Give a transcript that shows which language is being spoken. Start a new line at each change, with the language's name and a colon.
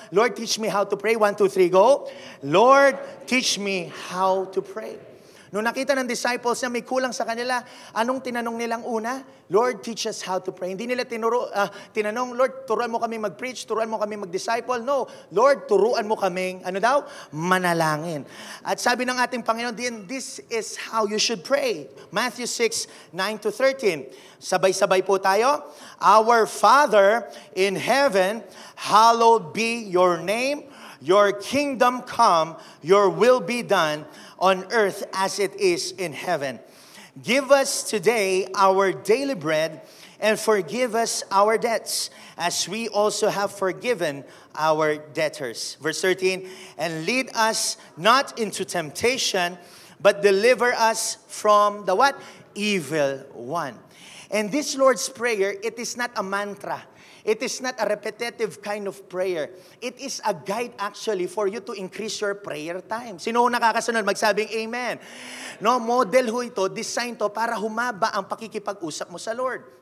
English: Lord, teach me how to pray. 1, 2, 3, go. Lord, teach me how to pray.
Filipino: Nung nakita ng disciples na may kulang sa kanila, anong tinanong nilang una?
English: Lord, teach us how to pray.
Filipino: Hindi nila tinanong, Lord, turuan mo kami mag-preach, turuan mo kami mag-disciple. No, Lord, turuan mo kaming, ano daw? Manalangin. At sabi ng ating Panginoon,
English: this is how you should pray.
Filipino: Matthew 6, 9 to 13. Sabay-sabay po tayo.
English: Our Father in heaven, hallowed be your name. Your kingdom come, your will be done on earth as it is in heaven. Give us today our daily bread and forgive us our debts as we also have forgiven our debtors. Verse 13, and lead us not into temptation, but deliver us from the what? Evil one. And this Lord's Prayer, it is not a mantra. It is not a repetitive kind of prayer. It is a guide actually for you to increase your prayer time.
Filipino: Sino nakakasunod? Magsabing amen. No, model ho ito, design to para humaba ang pakikipag-usap mo sa Lord.